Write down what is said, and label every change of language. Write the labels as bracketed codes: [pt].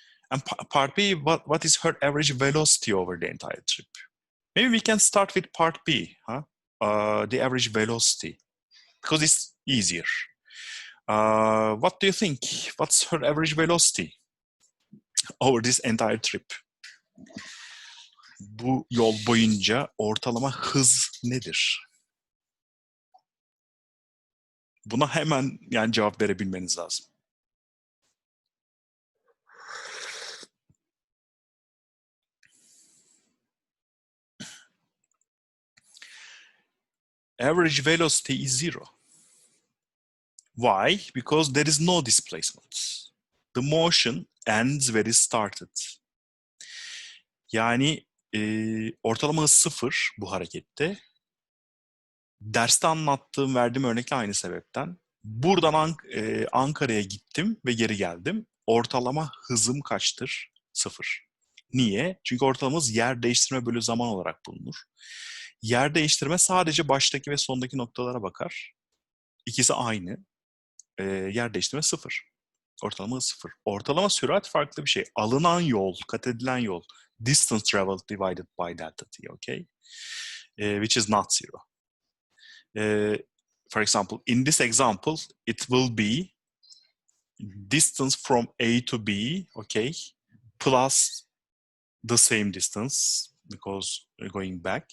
[en] And part B, what is her average velocity over the entire trip? Maybe we can start with part B, huh? The average velocity, because it's easier. What do you think? What's her average velocity over this entire trip? [tr] Bu yol boyunca ortalama hız nedir? Buna hemen yani cevap verebilmeniz lazım. [en] Average velocity is 0. Why? Because there is no displacement. The motion ends where it started. [tr] Yani ortalama hız 0 bu harekette. Derste anlattığım, verdiğim örnekle aynı sebepten. Buradan Ankara'ya gittim ve geri geldim. Ortalama hızım kaçtır? 0. Niye? Çünkü ortalamamız yer değiştirme bölü zaman olarak bulunur. Yer değiştirme sadece baştaki ve sondaki noktalara bakar. İkisi aynı. Yer değiştirme 0. Ortalama 0. Ortalama sürat farklı bir şey. Alınan yol, kat edilen yol. [en] Distance traveled divided by delta t, okay? Which is not 0. For example, in this example, it will be distance from A to B, okay, plus the same distance because we're going back.